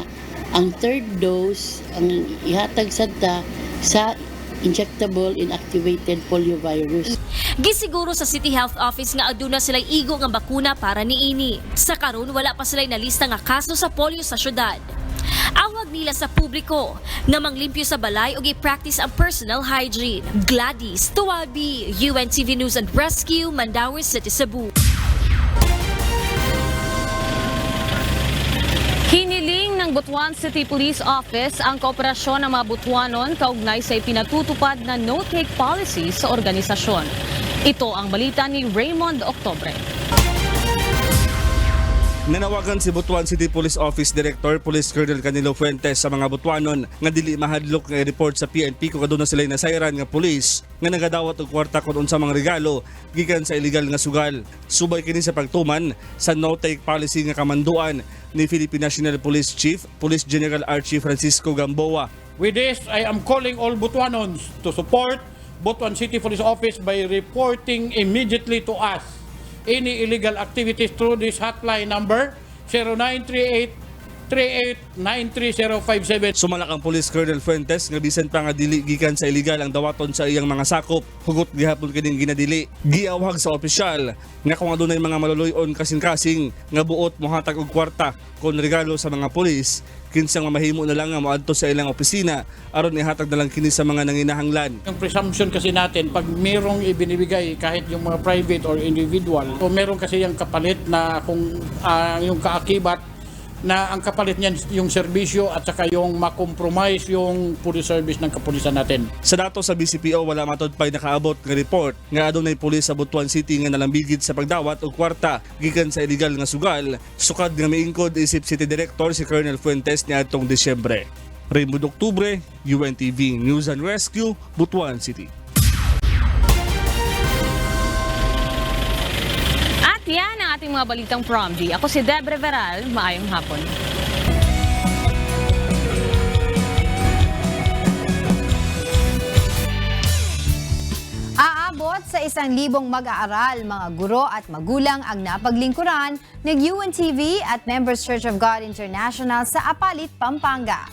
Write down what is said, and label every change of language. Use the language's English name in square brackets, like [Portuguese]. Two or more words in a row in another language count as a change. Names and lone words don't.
[Cebuano] Ang third dose ang ihatag sadta sa injectable inactivated poliovirus. Gisiguro sa City Health Office nga aduna sila'y igo nga bakuna para niini. Sa karon wala pa sila'y nalista nga kaso sa polio sa syudad. Awag nila sa publiko nga manglimpyo sa balay ug i-practice ang personal hygiene. Gladys Tuwabi, UNTV News and Rescue, Mandaue City, Cebu. [Filipino] Hiniling ng Butuan City Police Office ang kooperasyon ng mga Butuanon kaugnay sa ipinatutupad na [English] no-take policy [Filipino] sa organisasyon. Ito ang balita ni Raymond Octobre. [Cebuano] Nanawagan si Butuan City Police Office Director Police Colonel Canelo Fuentes sa mga Butuanon nga dili mahadlok nga report sa PNP kung aduna sila nasayran nga pulis nga nagadawat og kwarta kun unsa mga regalo gikan sa illegal nga sugal. Subay kini sa pagtuman sa [English] no-take policy [Cebuano] nga kamanduan ni Philippine National Police Chief Police General Archie Francisco Gamboa. [English] With this, I am calling all Butuanons to support Butuan City Police Office by reporting immediately to us any illegal activities through this hotline number 0938-3893-057. [Cebuano] Sumalak ang Police Colonel Fuentes nga bisan pa nga dili gikan sa illegal ang dawaton sa iyang mga sakop. Hugot gihapon kining ginadili. Giawhag sa opisyal nga kung adunay mga maluluyon kasing-kasing nga buot mohatag og kwarta kon regalo sa mga pulis, kinsang mamahimo na lang nga moadto sa ilang opisina aron ihatag na lang kini sa mga nanginahanglan. [Filipino] Yung presumption kasi natin, pag merong ibinibigay kahit yung mga [English] private or individual, [Filipino] o meron kasi yung kapalit na kung yung kaakibat na ang kapalit niyan yung serbisyo at saka yung makompromise yung [English] police service [Filipino] ng kapulisan natin. [Cebuano] Sa dato sa BCPO wala matod pay nakaabot nga report nga adunay pulis sa Butuan City nga nalambigid sa pagdawat og kwarta gikan sa illegal nga sugal. Sukad nga miingkod isip City Director si Colonel Fuentes niadtong Disyembre. Raymond Octubre, UNTV News and Rescue, Butuan City. [Filipino] Yan ang ating mga balitang Prom-D. Ako si Debre Veral. Maayong hapon. Aabot sa 1,000 mag-aaral, mga guro at magulang ang napaglingkuran ng UNTV at Members Church of God International sa Apalit, Pampanga.